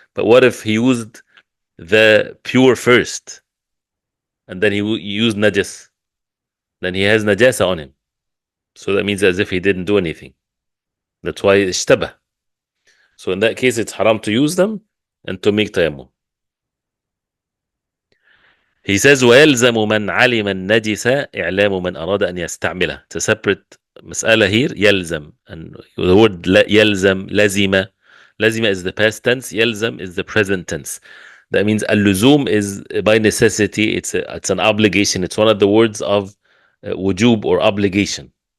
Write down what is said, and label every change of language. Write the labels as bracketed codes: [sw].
[en] But what if he used the pure first, and then he used najas? Then he has najasa on him. So that means as if he didn't do anything. That's why ishtabah. So in that case, it's haram to use them and to make tayammum. He says, [ar] وَيَلْزَمُ مَنْ عَلِمَ النَّجِسَ إِعْلَامُ مَنْ أَرَادَ أَنْ يَسْتَعْمِلَهُ. [en] It's a separate مسألة here. [ar] يلزم. [en] And the word يلزم, لزم. لزم is the past tense. يلزم is the present tense. That means al-luzum is by necessity. It's an obligation. It's one of the words of wujub or obligation.